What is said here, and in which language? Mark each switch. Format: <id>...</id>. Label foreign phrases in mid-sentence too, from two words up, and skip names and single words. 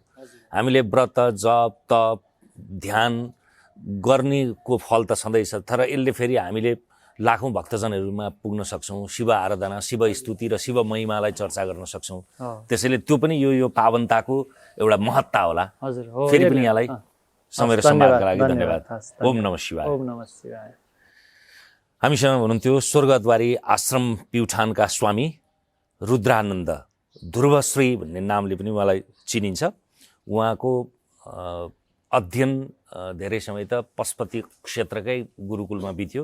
<ne>हामीले व्रत जप तप ध्यान गर्नेको फल त छँदैछ, तर यसले फेरि हामीले लाखौँ भक्तजनहरूमा पुग्न सक्छौँ, शिव आराधना, शिव स्तुति र शिव महिमालाई चर्चा गर्न सक्छौँ। त्यसैले त्यो पनि यो पावनताको एउटा महत्ता होला। हजुर, फेरि पनि यहाँलाई समय र सम्वादका लागि धन्यवाद।</ne> <sa>ओम नमः शिवाय। ओम नमः शिवाय।</sa> <ne>हामीसँग हुनुहुन्थ्यो स्वर्गद्वारी आश्रम प्युठानका स्वामी रुद्रानन्द, ध्रुवश्री भन्ने नामले पनि उहाँलाई चिनिन्छ। उहाँको अध्ययन धेरै समय त पशुपति क्षेत्रकै गुरुकुलमा बित्यो।</ne>